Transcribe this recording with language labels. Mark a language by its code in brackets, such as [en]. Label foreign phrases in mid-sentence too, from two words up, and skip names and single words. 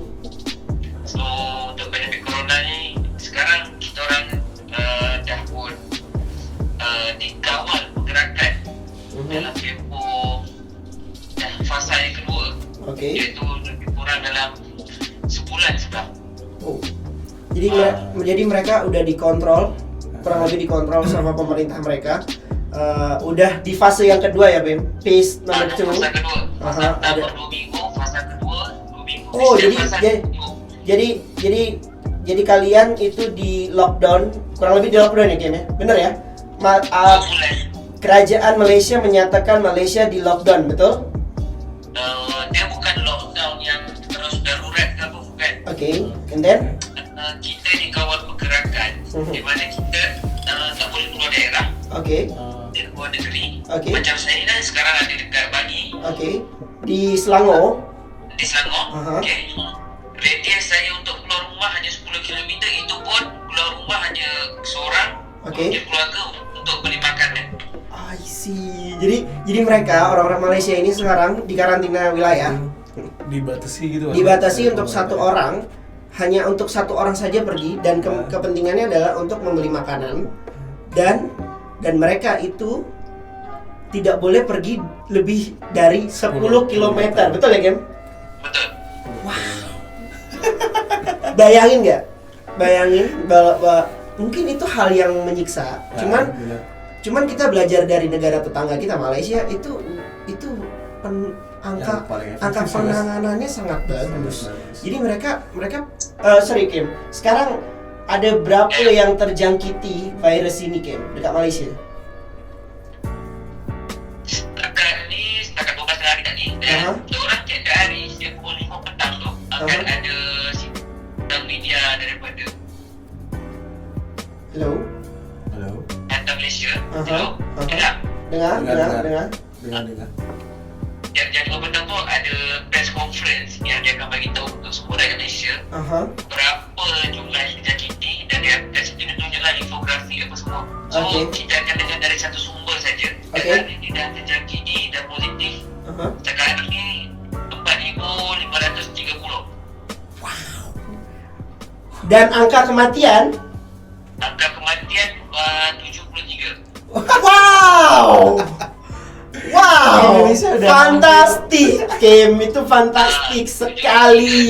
[ms] So, untuk pandemik corona ni, sekarang kita orang dah pun dikawal pergerakan dalam tempoh dah fasa yang kedua, Okey. iaitu lebih kurang dalam sebulan sudah. Oh. [id] Jadi mereka udah dikontrol, kurang lebih dikontrol sama pemerintah mereka. Udah di fase yang kedua ya, Bim. [en] Phase number 2. [ms] Fasa kedua, fasa Aha, pertama ada. 2 minggu, fasa kedua 2 minggu. Oh, dan jadi- fasa jadi- minggu. [id] Jadi kalian itu di lockdown, kurang lebih di lockdown ya, Kim ya? Bener ya? [ms] 2 bulan. Kerajaan Malaysia menyatakan Malaysia di lockdown, betul? Dia bukan lockdown yang terus darurat ke apa, bukan. [en] Okay, and then? [ms] Kita dikawal pergerakan di mana kita tak boleh keluar daerah Okay, di luar negeri. Okey. Macam saya dah sekarang ada dekat Bangi, okay. Di Selangor, di Selangor. Aha. Okey. Radius saya untuk keluar rumah hanya 10 km. Itu pun keluar rumah hanya seorang. Okey. Mungkin keluarga untuk beli makanan. [en] I see. [id] Jadi mereka orang-orang Malaysia ini sekarang di karantina wilayah, Dibatasi gitu. Bang. dibatasi Dari untuk pemerintah. satu orang, hanya untuk satu orang saja pergi dan kepentingannya adalah untuk membeli makanan dan mereka itu tidak boleh pergi lebih dari 10 km. Betul ya, Kim? [ms] Betul. [id] Bayangin nggak? Bayangin bahwa mungkin itu hal yang menyiksa. Ya, Cuman benar. Cuman kita belajar dari negara tetangga kita Malaysia itu angka Yang paling angka efektif, penanganannya sangat bagus. bagus. Jadi mereka sorry Kim, sekarang ada berapa yang terjangkiti virus ini Kim dekat Malaysia? [ms] Setakat 12 hari tadi, Aha. dan orang tiap hari setiap pukul 5 petang tu akan Aha. ada sidang media daripada Hello? Halo. Hantar Malaysia. Aha. Hello? Aha. Dengar? Dengar. Dengar. Jam 5 petang tu ada [en] press conference [ms] yang dia akan bagi tahu untuk semua rakyat Malaysia Aha. berapa jumlah yang dijangkiti dan dia kat situ dia tunjuklah infografi apa semua. So Okey. kita akan dengar dari satu sumber saja. Okey. Dan ini dah terjangkiti dan positif. Aha. Sekarang ini 4,530. Dan angka kematian Angka kematian 73. wow. Wow, [id] Indonesia udah fantastik, Kim, itu fantastik sekali.